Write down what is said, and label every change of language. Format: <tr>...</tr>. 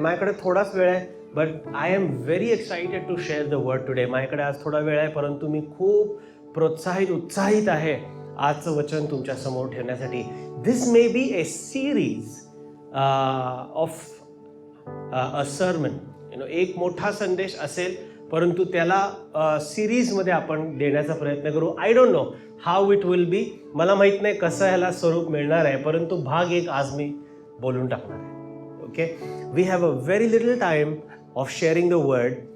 <mr>माझ्याकडे थोडाच वेळ आहे,</mr> <en>But I am very excited to share the word today.</en> <mr>माझ्याकडे आज थोडा वेळ आहे, परंतु मी खूप प्रोत्साहित उत्साहित आहे आजचं वचन तुमच्या समोर ठेवण्यासाठी.</mr> <en>This may be a series of a sermon.</en> <mr>एक मोठा संदेश असेल, परंतु त्याला सिरीजमध्ये आपण देण्याचा प्रयत्न करू.</mr> <en>I don't know how it will be.</en> <mr>मला माहीत नाही कसं ह्याला स्वरूप मिळणार आहे, परंतु भाग एक आज मी बोलून टाकणार आहे.</mr> <en>Okay, we have a very little time of sharing the word.</en>